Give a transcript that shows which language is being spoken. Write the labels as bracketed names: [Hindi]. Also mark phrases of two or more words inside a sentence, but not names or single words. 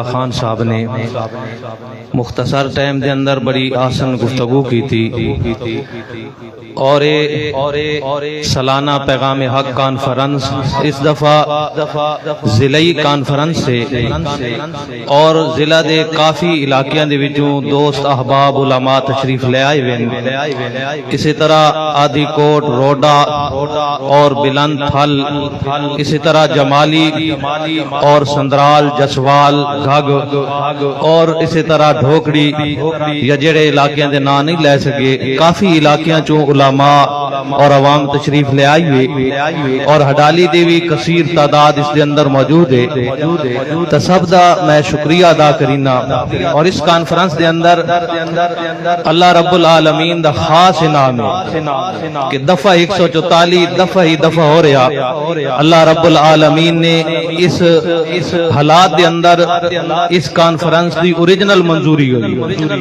[Punjabi] خان صاحب نے مختصر ٹائم دے اندر بڑی آسن گفتگو کی تھی اور سالانہ پیغام حق کانفرنس اس دفعہ ضلعی کانفرنس سے اور ضلع دے کافی علاقیاں دے وچوں دوست احباب علماء تشریف لے آئے وین اسی طرح آدھی کوٹ روڈا اور بلند پھل اسی طرح جمالی اور سندرال جسوال گھگ اور اسی طرح ڈھوکڑی یا جڑے علاقیاں دے نام نہیں لے سکے کافی علاقیاں چوں علماء اور عوام تشریف لے آئی ہوئے اور ہڈالی دی بھی کثیر تعداد اس دے اندر موجود ہے تو سب دا میں شکریہ ادا کرینا اور اس کانفرنس دے اندر اللہ رب العالمین دا خاص انعام ہے کہ دفعہ 144 دفعہ ہو رہا اللہ رب العالمین نے اس حالات دے اندر اس کانفرنس دی اوریجنل منظوری ہوئی